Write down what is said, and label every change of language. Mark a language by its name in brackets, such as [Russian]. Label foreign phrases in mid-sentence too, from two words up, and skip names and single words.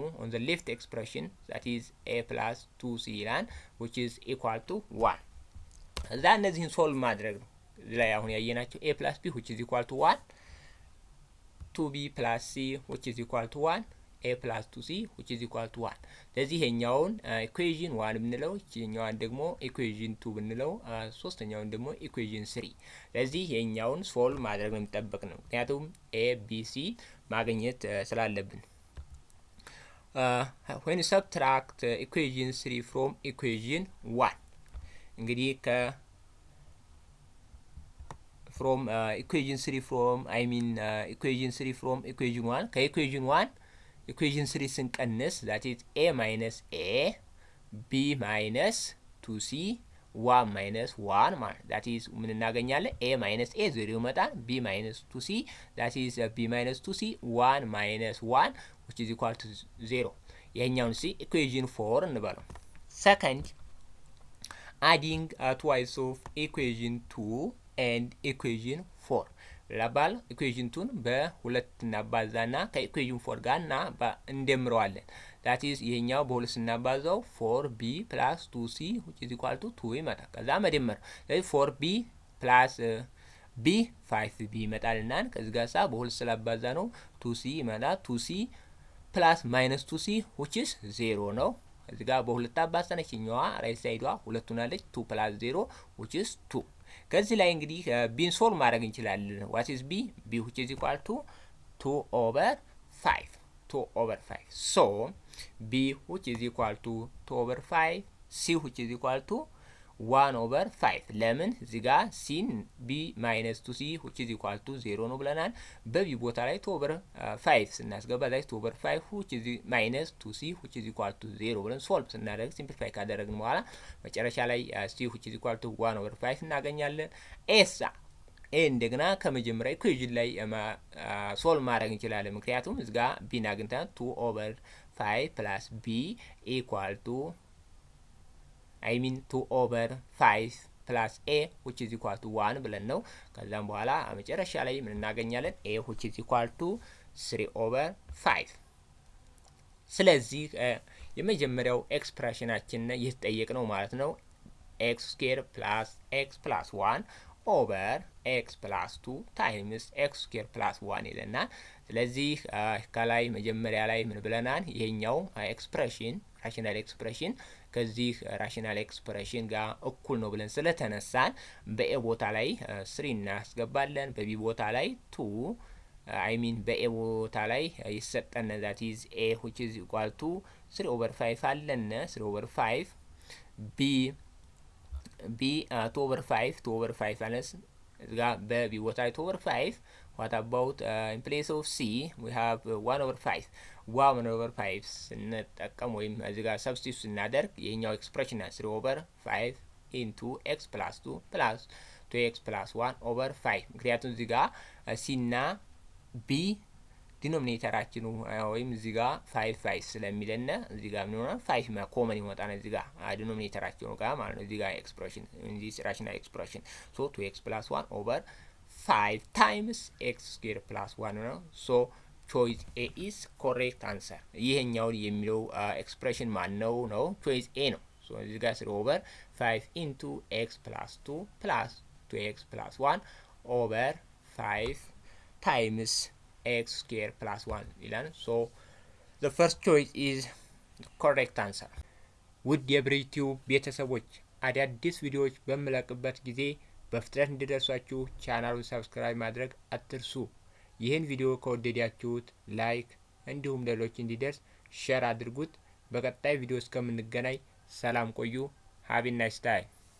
[English] on the left expression that is a plus 2c ይላል which is equal to 1 [Amharic] እዛ እነዚህን ሶልቭ ማድረግ ነው። እዚህ ላይ አሁን ያየናቸው [English] a plus b which is equal to 1 2b plus c which is equal to 1 a plus 2c which is equal to 1 [Amharic] ስለዚህ ይሄኛውን ኢኩዌሽን 1 ብንለው ይሄኛውን ደግሞ ኢኩዌሽን 2 ብንለው ሶስተኛውን ደግሞ ኢኩዌሽን 3 ስለዚህ ይሄኛውን ሶልቭ ማድረግ ነው የሚጠበቅ ነው ምክንያቱም a b c ማግኘት ስላለብን [English] when you subtract equation 3 from equation 1 [Amharic] እንግዲህ [English] from equation 3 from equation 3 from equation 1 ከequation 1 equation 3 ስንቀንስ that is a minus a b minus 2c 1 minus 1 ማለት that is [Amharic] ምን እናገኛለን [English] a minus a 0 ይመጣል b minus 2c that is b minus 2c 1 minus 1 which is equal to 0 ይሄኛውን ሲ equation 4 እንበለው second adding twice of equation 2 and equation 4 [Amharic] ለባል equation 2 በሁለት እናባዛና ከequation 4 ጋርና እንደምረዋለን [English] that is [Amharic] ይሄኛው በሁለት እናባዛው [English] 4b plus 2c which is equal to 2 [Amharic] ይመጣል ከዛ መደመር ስለዚህ [English] 4b plus b 5b [Amharic] ይመጣልና ከዚህ ጋር በሁለት ስላባዛ ነው 2c ይመጣል [English] 2c plus minus 2c which is 0 [Amharic] ነው እዚህ ጋር በሁለት አባዛነች እኛዋ [English] right side [Amharic] ሁለቱን አለች [English] 2 plus 0 which is 2 [Amharic] ከዚህ ላይ እንግዲህ ቢን ሶልቭ ማድረግ እንችላለን [English] what is b b which is equal to 2 over 5 so b which is equal to 2 over 5 c which is equal to 1 over 5 [Amharic] ለምን እዚህ ጋር [English] c b minus 2c which is equal to 0 [Amharic] ነው ብለናል በb ቦታ ላይ [English] 2 over 5 [Amharic] ስናስገባ ላይ [English] 2 over 5 which is minus 2c which is equal to 0 [Amharic] ብለን ሶልቭ ስናደርግ ሲምፕሊፋይ ካደረግን በኋላ መጨረሻ ላይ [English] c which is equal to 1 over 5 [Amharic] እናገኛለን a እንደገና ከመጀመሪያ ኢኩዌሽን ላይ ሶልቭ ማድረግ እንችላለን ምክንያቱም እዚህ ጋር b አግኝተን [English] 2 over 5 plus b equal to 2 over 5 plus a which is equal to 1 [Amharic] ብለን ነው ከዛም በኋላ መጨረሻ ላይ ምን እናገኛለን [English] a which is equal to 3 over 5 [Amharic] ስለዚህ የመጀመሪያው ኤክስፕሬሽናችን የተጠየቅነው ማለት ነው [English] x square plus x plus 1 over x plus 2 times x square plus 1 [Amharic] ይለናል ስለዚህ ከላይ መጀመሪያ ላይ ምን ብለናል ይሄኛው ኤክስፕሬሽን [English] rational expression [Amharic] ከዚህ [English] rational expression [Amharic] ጋር እኩል ነው ብለን ስለተነሳን በኤ ቦታ ላይ 3 እናስገባለን በቢ ቦታ ላይ 2 በኤ ቦታ ላይ ይሰጠን [English] that is a which is equal to 3 over 5 [Amharic] አለን [English] 3 over 5 b 2 over 5 [Amharic] አለስ እዚጋ በቢ ቦታ ላይ [English] 2 over 5 what about in place of c we have 1 over 5 1 over 5 [Amharic] ስንጠቀም ወይም እዚጋ ሰብስቲቱት ስናደርግ የኛው ኤክስፕሬሽን [English] 3 over 5 into x plus 2 plus 2x plus 1 over 5 [Amharic] ምክንያቱም እዚጋ c እና b ዲኖሚኔተራችን ወይም እዚጋ 5 ስለሚለን እዚጋ ምን ይሆናል 5 ኮመን ይወጣና እዚጋ ዲኖሚኔተራችን ጋር ማለት ነው እዚጋ ኤክስፕሬሽን [English] እንጂ rational expression so 2x plus 1 over 5 times x square plus 1 ነው so choice a is correct answer ይሄኛው [Amharic] የሚለው ኤክስፕሬሽን ማን ነው [English] choice a [Amharic] ነው so እዚጋ [English] 3 over 5 into x plus 2 plus 2x plus 1 [Amharic] over 5 times x square plus 1 ይላል [English] so the first choice is the correct answer [Amharic] ውድ የብሬቲው ቤተሰቦች አዳዲስ ቪዲዮዎች በመለቅበት ጊዜ በፍጥነት እንዲደርሷችሁ ቻናሉን ሰብስክራይብ ማድረግ አትርሱ ይህን ቪዲዮ ከወደዳችሁት ላይክ እንዲሁም ለሌሎች እንዲደርስ ሼር አድርጉት በቀጣይ ቪዲዮ እስከምንገናኝ ሰላም ቆዩ [English] have a nice day